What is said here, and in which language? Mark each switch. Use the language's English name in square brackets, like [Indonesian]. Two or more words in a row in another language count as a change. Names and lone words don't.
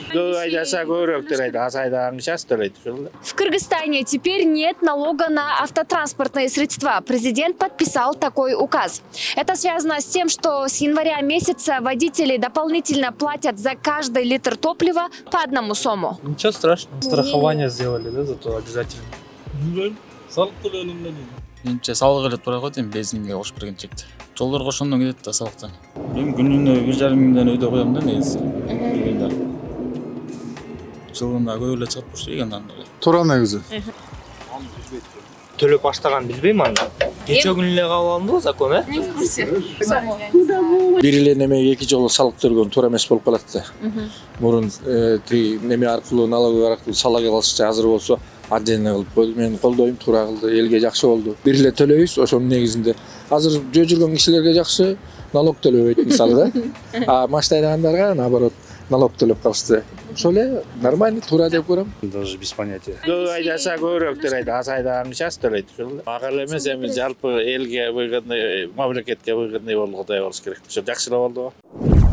[Russian] В Кыргызстане теперь нет налога на автотранспортные средства. Президент подписал такой указ. Это связано с тем, что с января месяца водители дополнительно платят за каждый литр топлива по 1 сому. Ничего страшного. Страхование сделали, да, зато обязательно. [Kyrgyz] Менимче салык эле туура го дейм, бензинге кошуп бергенчекти. Жолдорго ошондон кетет да салыктан. Мен күнүнө 1,5 миңден өйдө коем да негизи. Жылына көп эле чыгып турчу экен анда. Туура негизи. Төлөп баштаган билбейм анда. Кече күнү эле кабыл алынды го закон, [Russian] Не в курсе. [Kyrgyz] Бир эле немеге эки жолу салык төлгөн туура эмес болуп калат да. Мурун тиги неме аркылуу, налоговый аркылуу салык алышча азыр болсо отдельно кылып койду. Мен колдойм, туура кылды, элге жакшы болду. Бир эле төлөйбүз, ошонун негизинде. Азыр жөө жүргөн кишилерге жакшы налог төлөбөйт мисалы да. А машина айдагандарга наоборот налог төлөп калышты. Ошол эле нормально, туура деп көрөм. [Russian] Даже без понятия. [Kyrgyz] Айдаса көбүрөөк төлөйт, аз айдаган час төлөйт ушул. Акыл эмес, эми жалпы элге мамлекетке болгондой болгудай болуш керек. Ошо жакшылап болду го.